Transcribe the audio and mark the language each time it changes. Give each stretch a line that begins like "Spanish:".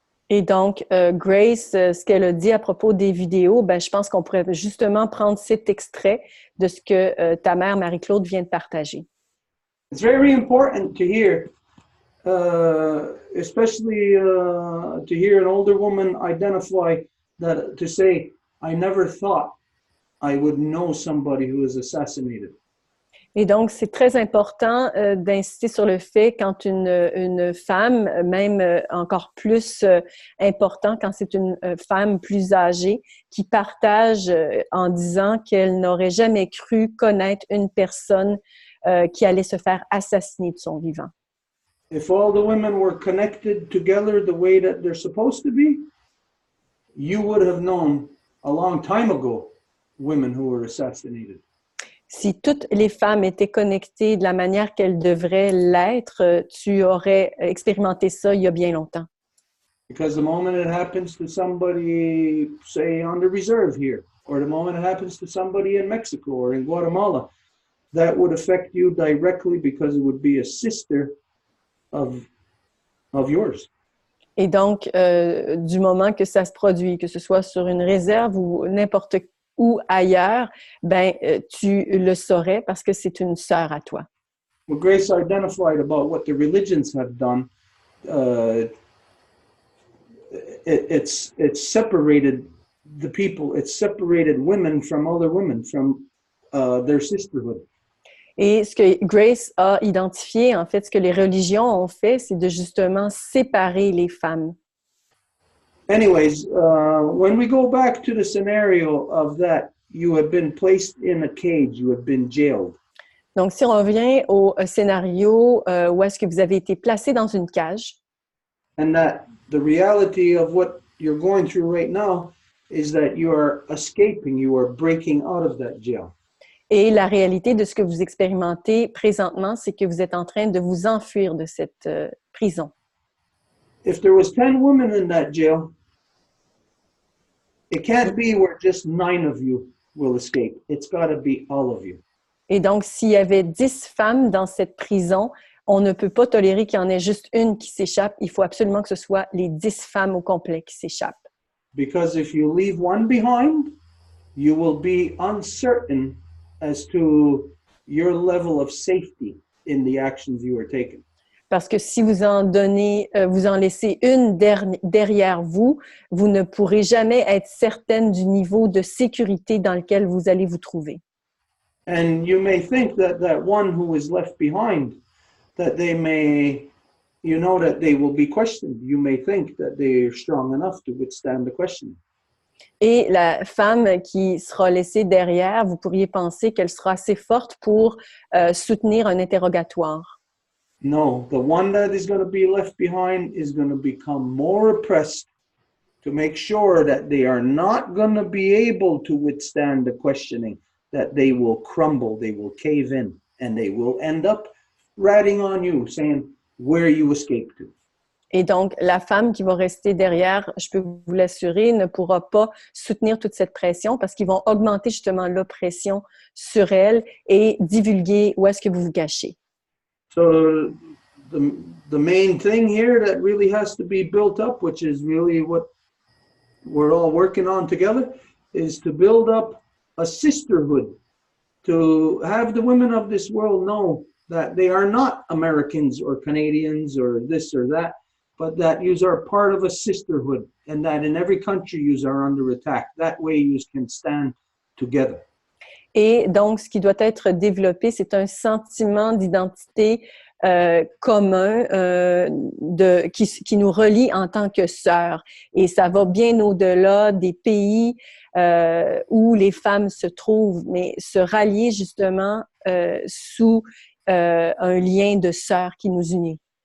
French: Et donc, Grace, ce qu'elle a dit à propos des vidéos, ben, je pense qu'on pourrait justement prendre cet extrait de ce que ta mère, Marie-Claude, vient de partager.
English: It's very important to hear especially to hear an older woman identify that, to say, I never thought I would know somebody who was assassinated.
French: Et donc, c'est très important d'insister sur le fait quand une femme, même encore plus important quand c'est une femme plus âgée, qui partage en disant qu'elle n'aurait jamais cru connaître une personne qui allait se faire assassiner de son vivant.
English: If all the women were connected together the way that they're supposed to be, you would have known a long time ago women who were assassinated.
French: Si toutes les femmes étaient connectées de la manière qu'elles devraient l'être, tu aurais expérimenté ça il y a bien longtemps.
English: Because the moment it happens to somebody, say, on the reserve here, or the moment it happens to somebody in Mexico or in Guatemala, that would affect you directly because it would be a sister of yours.
French: Et donc, du moment que ça se produit, que ce soit sur une réserve ou n'importe où ailleurs, ben, tu le saurais parce que c'est une sœur à toi.
English: Well, Grace identified about what the religions have done. It's separated the people. It's separated women from other women, from their sisterhood.
French: Et ce que Grace a identifié, en fait, ce que les religions ont fait, c'est de justement séparer les femmes.
English: Anyways, when we go back to the scenario of that, you have been placed in a cage, you have been jailed.
French: Donc, si on revient au scénario où est-ce que vous avez été placé dans une cage,
English: and that the reality of what you're going through right now is that you are escaping, you are breaking out of that jail.
French: et la réalité de ce que vous expérimentez présentement, c'est que vous êtes en train de vous enfuir de cette prison.
English: If there was 10 women in that jail, it can't be where just 9 of you will escape. It's got to be all of you.
French: Et donc, s'il y avait 10 femmes dans cette prison, on ne peut pas tolérer qu'il y en ait juste une qui s'échappe. Il faut absolument que ce soit les 10 femmes au complet qui s'échappent.
English: Because if you leave one behind, you will be uncertain as to your level of safety in the actions you are taking.
French: Parce que si vous en donnez, vous en laissez une derrière vous, vous ne pourrez jamais être certaine du niveau de sécurité dans lequel vous allez vous trouver.
English: And you may think that that one who is left behind, that they may, you know, that they will be questioned. You may think that they are strong enough to withstand the questioning.
French: Et la femme qui sera laissée derrière, vous pourriez penser qu'elle sera assez forte pour soutenir un interrogatoire.
English: No, the one that is going to be left behind is going to become more oppressed to make sure that they are not going to be able to withstand the questioning, that they will crumble, they will cave in, and they will end up ratting on you, saying where you escaped to.
French: Et donc, la femme qui va rester derrière, je peux vous l'assurer, ne pourra pas soutenir toute cette pression parce qu'ils vont augmenter justement l'oppression sur elle et divulguer où est-ce que vous vous cachez.
English: So the main thing here that really has to be built up, which is really what we're all working on together, is to build up a sisterhood, to have the women of this world know that they are not Americans or Canadians or this or that, but that you are part of a sisterhood and that in every country you are under attack. That way you can stand together.
French: Et donc, ce qui doit être développé, c'est un sentiment d'identité commun qui nous relie en tant que sœurs. Et ça va bien au-delà des pays où les femmes se trouvent, mais se rallier justement sous un lien de sœurs qui nous unit.